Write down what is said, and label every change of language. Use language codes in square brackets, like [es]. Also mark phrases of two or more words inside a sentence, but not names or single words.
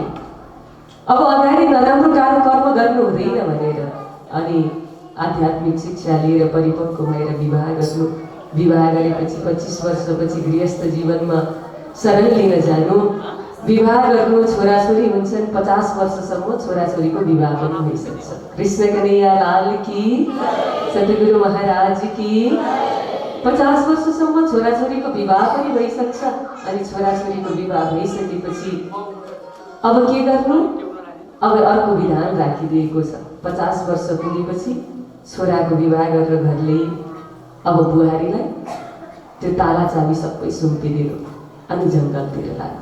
[ne] अब अगाडि नराम्रो कर्म गर्नु हुँदैन भनेर अनि आध्यात्मिक शिक्षा लिएर परिपक्व भएर विवाह गर्नु। विवाह गरेपछि 25 वर्षपछि गृहस्थ जीवनमा शरण लिन जानु, विवाह गर्नु। छोराछोरी हुन्छन्, 50 वर्षसम्म छोराछोरीको विवाह पनि भइसक्छ। [hi] कृष्ण कन्हैया लाल की, सतगुरु महाराज की। [ne] 50 वर्षसम्म छोराछोरीको विवाह पनि भइसक्छ। अनि छोराछोरीको विवाह भइसकेपछि अब के गर्नु? अब अर्को विधान राखिदिएको छ। 50 वर्ष पुगेपछि छोराको विवाह गरेर घर ल्याइ अब बुहारीलाई त्यो ताला चाबी सबै सुम्पिदिनु अनि जङ्गलतिर लाग्यो।